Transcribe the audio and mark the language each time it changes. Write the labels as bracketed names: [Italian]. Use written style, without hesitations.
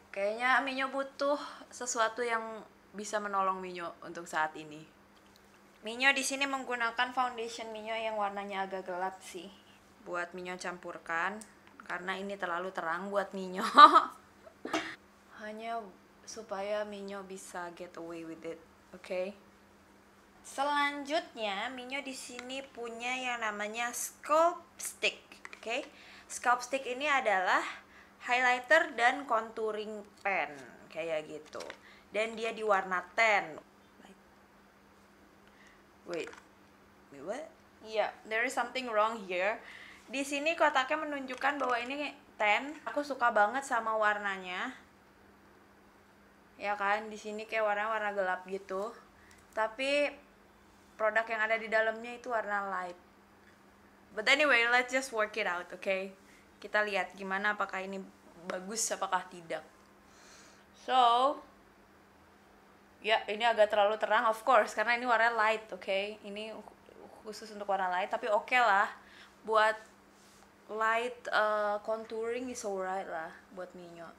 [Indonesian] Kayaknya Minyo butuh sesuatu yang bisa menolong Minyo untuk saat ini. Minyo di sini menggunakan foundation Minyo yang warnanya agak gelap sih, buat Minyo campurkan karena ini terlalu terang buat Minyo. Hanya supaya Minyo bisa get away with it. Okay. Selanjutnya, Minyo di sini punya yang namanya Sculpt Stick. Okay. Sculpt Stick ini adalah highlighter dan contouring pen kayak gitu, dan dia di warna tan. [English] Wait, what? Yeah, there is something wrong here. [Indonesian] Di sini kotaknya menunjukkan bahwa ini tan. Aku suka banget sama warnanya, ya kan? Di sini kayak warna gelap gitu, tapi produk yang ada di dalamnya itu warna light. [English] But anyway, let's just work it out, okay? [Indonesian] Kita lihat gimana, apakah ini bagus, apakah tidak. So, ya ini agak terlalu terang, of course, karena ini warna light, okay? Ini khusus untuk warna light, tapi oke lah. Buat light contouring is alright lah buat Minyo.